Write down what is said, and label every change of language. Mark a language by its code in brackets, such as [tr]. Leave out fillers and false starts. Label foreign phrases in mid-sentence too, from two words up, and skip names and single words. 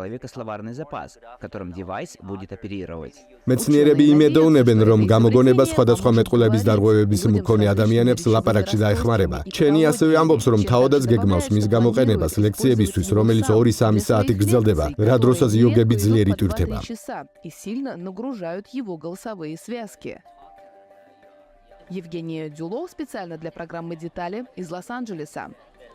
[ka] მეცნიერები იმედოვნებენ, რომ გამოგონება სხვადასხვა მეტყველების დარღვევების მქონე ადამიანებს ლაპარაკში დაეხმარება. ჩენი ასევე ამბობს, რომ თავადაც გეგმავს მის გამოყენებას ლექციებისთვის, რომელიც 2-3 საათი გრძელდება, რა დროსაც იოგები ძლიერ იტვირთება. [ru] Евгения Дюлов специально для программы «Детали» из Лос-Анджелеса.